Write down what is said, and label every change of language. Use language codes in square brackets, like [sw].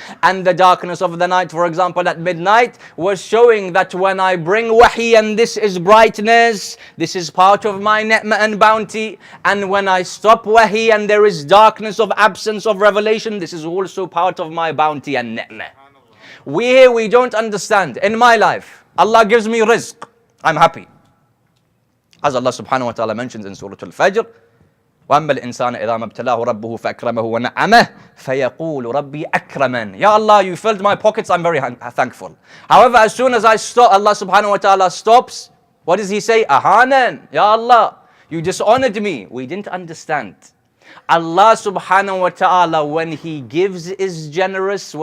[en] and the darkness of the night, for example, at midnight, was showing that when I bring wahi and this is brightness, this is part of my ni'mah and bounty. And when I stop wahi and there is darkness of absence of revelation, this is also part of my bounty and ni'mah. We don't understand. In my life, Allah gives me rizq, I'm happy. [ar] As Allah subhanahu wa ta'ala mentions in Surah Al-Fajr, وَأَمَّا الْإِنسَانَ إِذَا مَا ابْتَلَاهُ رَبُّهُ فَأَكْرَمَهُ وَنَعَمَهُ فَيَقُولُ رَبِّي أَكْرَمَنِ. [en] Ya Allah, you filled my pockets, I'm very thankful. However, as soon as I stop, Allah subhanahu wa ta'ala stops, what does he say? Ahanan. Ya Allah, you dishonored me. We didn't understand. Allah subhanahu wa ta'ala, when he gives, is generous.